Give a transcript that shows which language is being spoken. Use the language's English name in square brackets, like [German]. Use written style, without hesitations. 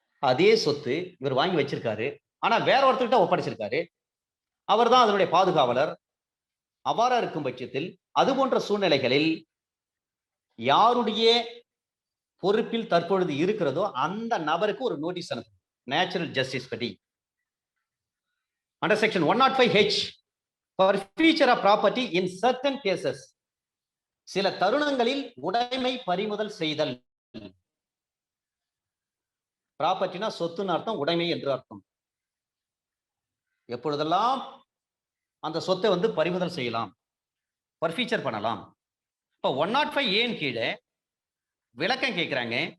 [Tamil] அதே சொத்து இவர் வாங்கி வச்சிருக்காரு, ஆனா வேற ஒருத்தர்கிட்ட ஒப்படைச்சிருக்காரு, அவர் தான் அதனுடைய பாதுகாவலர். அவ்வாறா இருக்கும் பட்சத்தில் அது போன்ற சூழ்நிலைகளில் யாருடைய பொறுப்பில் தற்பொழுது இருக்கிறதோ அந்த நபருக்கு ஒரு நோட்டீஸ் அனுப்பும். [English] natural justice படி under section 105H for forfeiture of property in certain cases, [Tamil] சில தருணங்களில் உடைமை பறிமுதல் செய்தல். ப்ராப்பர்ட்டினா சொத்துன்னு அர்த்தம், உடைமை என்று அர்த்தம். எப்பொழுதெல்லாம் அந்த சொத்தை வந்து பறிமுதல் செய்யலாம், பர்ஃபீச்சர் பண்ணலாம். இப்போ 105A கீழே விளக்கம் கேட்கிறாங்க.